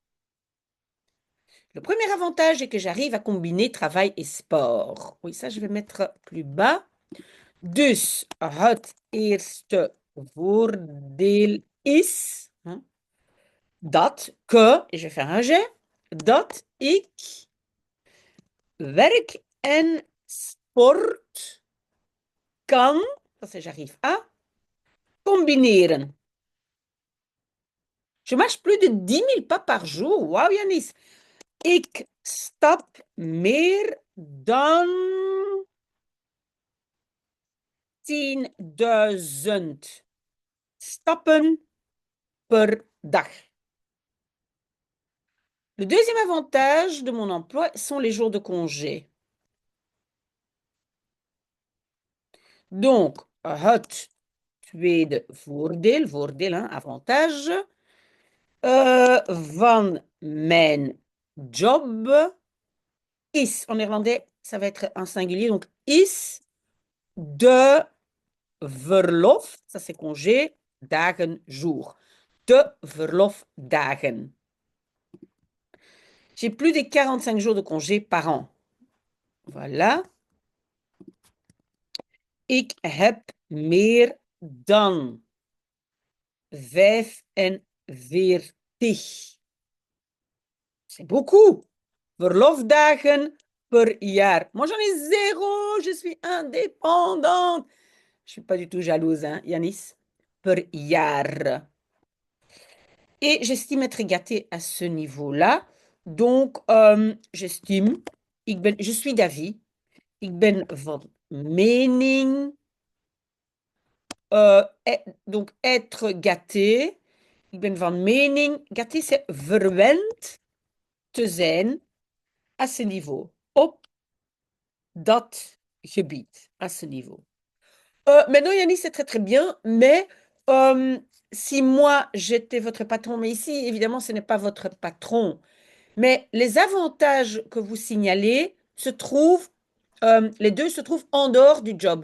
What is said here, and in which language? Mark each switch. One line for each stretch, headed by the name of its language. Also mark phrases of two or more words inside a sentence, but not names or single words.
French: Le premier avantage est que j'arrive à combiner travail et sport. Oui, ça, je vais mettre plus bas.
Dutch: Dus het eerste voordeel is
French: hein, dat que, et je vais faire un jet,
Dutch: dat ik werk en sport kan,
French: ça c'est j'arrive à, combineren. Je marche plus de 10 000 pas par jour.
Dutch: Wauw, Yanis. Ik stap meer dan 10.000 stappen per dag.
French: Le deuxième avantage de mon emploi sont les jours de congé. Donc,
Dutch: het tweede voordeel, voordeel, hein, avantage, van mijn job is,
French: en néerlandais, ça va être un singulier, donc
Dutch: is de verlof,
French: ça c'est congé, dagen, jour.
Dutch: De verlofdagen.
French: J'ai plus de 45 jours de congé par an. Voilà.
Dutch: Ik heb meer dan 45.
French: C'est beaucoup.
Dutch: Verlofdagen per jaar.
French: Moi, j'en ai 0. Je suis indépendante. Je ne suis pas du tout jalouse, hein, Yanis.
Dutch: Per jaar.
French: Et j'estime être gâtée à ce niveau-là. Donc, j'estime, je suis d'avis,
Dutch: ik ben van mening,
French: donc être gâté,
Dutch: ik ben van mening,
French: gâté c'est
Dutch: verwend te zijn
French: à ce niveau,
Dutch: op dat gebied,
French: à ce niveau. Maintenant, Yannis, c'est très très bien, mais si moi j'étais votre patron, mais ici, évidemment, ce n'est pas votre patron. Mais les avantages que vous signalez les deux se trouvent en dehors du job.